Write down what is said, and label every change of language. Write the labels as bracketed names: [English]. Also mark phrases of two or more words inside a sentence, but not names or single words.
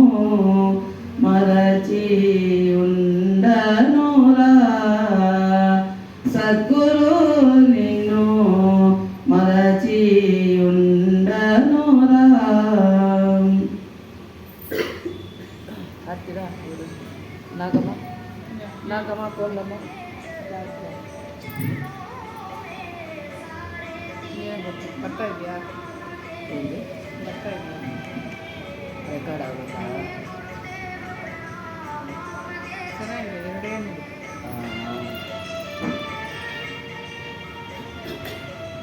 [Telugu] మరచి ఉండనురా సద్గురు నిన్ను మరచి ఉండనురా [Kannada] నాగమ్మ నాగమ్మ కోళ్ళమ్మ ಬರ್ತಾ ಇದೆಯಾ ಬರ್ತಾ ಇದೆಯಾ ರೆಕಾರ್ಡ್ ಆಗುತ್ತಾ ಚೆನ್ನಾಗಿದೆ ಎರಡೇ